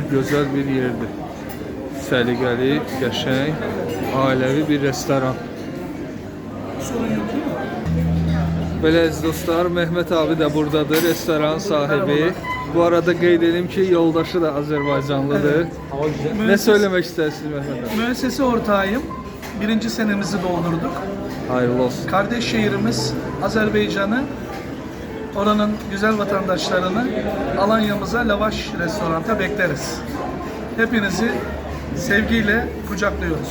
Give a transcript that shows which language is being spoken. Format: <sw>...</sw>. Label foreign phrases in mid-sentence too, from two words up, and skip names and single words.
<az>Gözəl bir yerdir. Səliqəli, qəşəng, ailəvi bir restoran. Belə əziz dostlar, Mehmet abi də buradadır, restoran sahibi. Bu arada qeyd edim ki, yoldaşı da Azərbaycanlıdır.</az> <tr>Ne söylemek istersiniz Mehmet abi? Müessese ortağıyım. 1. senemizi doldurduk. Hayırlı olsun. Kardeş şehrimiz Azerbaycan'ı, oranın güzel vatandaşlarını Alanya'mıza Lavaş restoranta bekleriz. Hepinizi sevgiyle kucaklıyoruz.</tr>